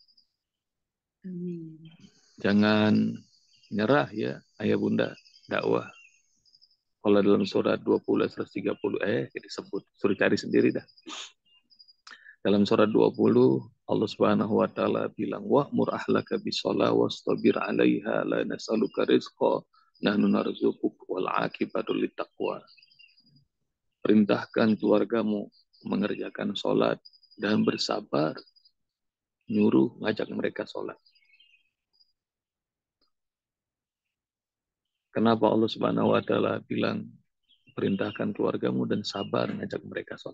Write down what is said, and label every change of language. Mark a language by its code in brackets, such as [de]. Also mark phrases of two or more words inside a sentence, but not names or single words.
[id] Jangan nyerah ya, ayah bunda, dakwah. Kalau dalam surat 20, 130, disebut. Suruh cari sendiri dah. Dalam surat 20, [ar] الله سبحانه وتعالى bilang, "وأمر أهلك بالصلاة واصطبر عليها لا نسألك رزقا نحن نرزقك والعاقبة للتقوى." [id] Perintahkan keluargamu mengerjakan sholat dan bersabar, nyuruh ngajak mereka sholat. Kenapa [ar] الله سبحانه وتعالى [id] bilang perintahkan keluargamu dan sabar ngajak mereka sholat?